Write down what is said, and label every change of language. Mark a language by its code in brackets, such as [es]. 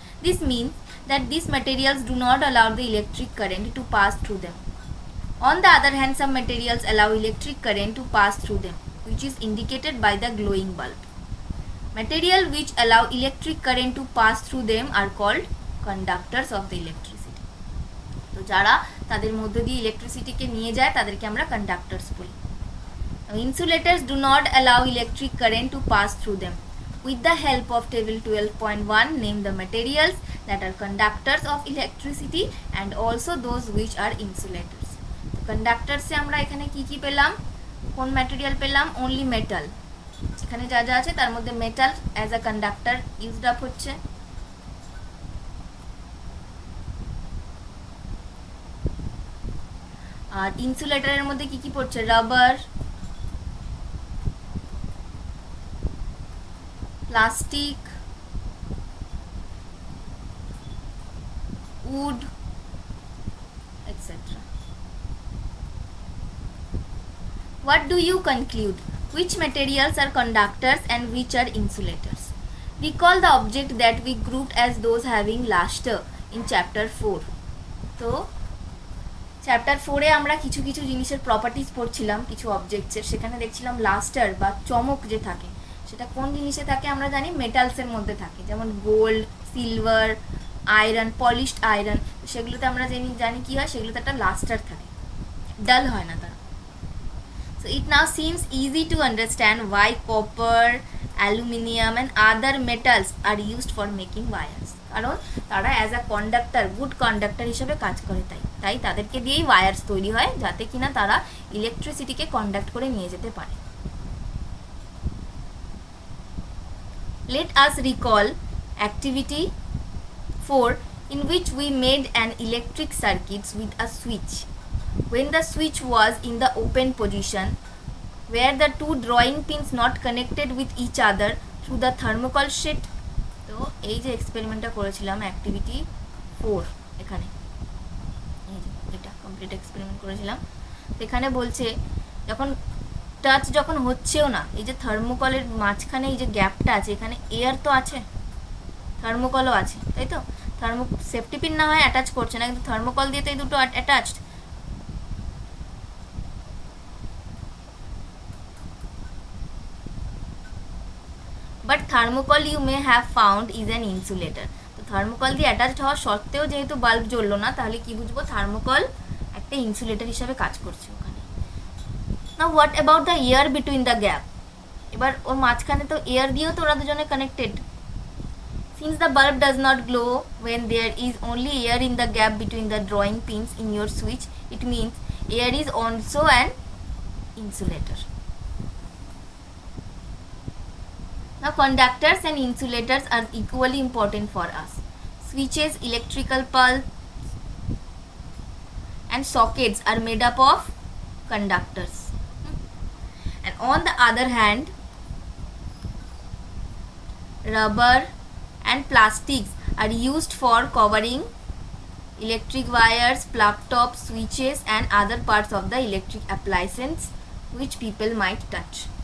[en] This means that these materials do not allow the electric current to pass through them. On the other hand, some materials allow electric current to pass through them, which is indicated by the glowing bulb. Materials which allow electric current to pass through them are called conductors of the electricity. [bn] তো যারা তাদের মধ্য দিয়ে ইলেকট্রিসিটিকে নিয়ে যায় তাদেরকে আমরা কন্ডাক্টরস বলি। [en] Insulators do not allow electric current to pass through them. With the help of table 12.1, name the materials that are conductors of electricity and also those which are insulators. [bn] Conductors এ আমরা এখানে কি কি পেলাম, কোন ম্যাটেরিয়াল পেলাম? [en] Only metal. [bn] এখানে যা যা আছে তার মধ্যে [en] metal as a conductor used up [bn] হচ্ছে। আর ইনসুলেটরের মধ্যে কি কি পড়ছে? Rubber, plastic, wood, etc. [en] What do you conclude? Which materials are conductors and which are insulators? Recall the object that we grouped as those having luster in chapter 4. [bn] তো chapter 4-এ আমরা কিছু কিছু জিনিসের প্রপার্টিজ পড়ছিলাম, কিছু অবজেক্টসের। সেখানে দেখছিলাম লাস্টার বা চমক যে থাকে সেটা কোন জিনিসে থাকে আমরা জানি মেটালসের মধ্যে থাকে, যেমন gold, silver, iron, polished iron. সেগুলোতে আমরা জানি কি হয়, সেগুলোতে একটা লাস্টার থাকে, ডাল হয় না তারা। [en] So it now seems easy to understand why copper, aluminium and other metals are used for making wires. [bn] কারণ তারা [en] as a conductor, [bn] good conductor হিসেবে কাজ করে, তাই তাদেরকে দিয়েই ওয়্যারস তৈরি হয় যাতে কিনা তারা ইলেকট্রিসিটিকে কন্ডাক্ট করে নিয়ে যেতে পারে। [en] Let us recall activity 4 in which we made an electric circuit with a switch. When the switch was in the open position, where the two drawing pins not connected with each other through the thermocol sheet. [bn] তো এই যে এক্সপেরিমেন্টটা করেছিলাম activity 4, এখানে এই যে এটা complete experiment করেছিলাম। এখানে বলছে যখন হচ্ছেও না, এই যে থার্মোকলের মাঝখানে এই যে গ্যাপটা আছে, এখানে এয়ার তো আছে, থার্মোকলও আছে, তাই তো? সেফটি পিন না হয় অ্যাটাচ করছে না, কিন্তু থার্মোকল দিয়ে তো এই দুটো attached. [en] But thermocol you may have found is an insulator. [bn] তো থার্মোকল দিয়ে অ্যাটাচড হওয়া সত্ত্বেও যেহেতু বাল্ব জ্বললো না, তাহলে কি বুঝবো? থার্মোকল একটা ইনসুলেটর হিসাবে কাজ করছে ওখানে। [en] Now what about the air between the gap? [bn] এবার ওর মাঝখানে তো এয়ার দিয়েও তো ওরা দুজনে connected. [en] Since the bulb does not glow when there is only air in the gap between the drawing pins in your switch, it means air is also an insulator. Now conductors and insulators are equally important for us. Switches, electrical bulbs and sockets are made up of conductors. And on the other hand, rubber and plastics are used for covering electric wires, plug tops, switches and other parts of the electric appliances which people might touch.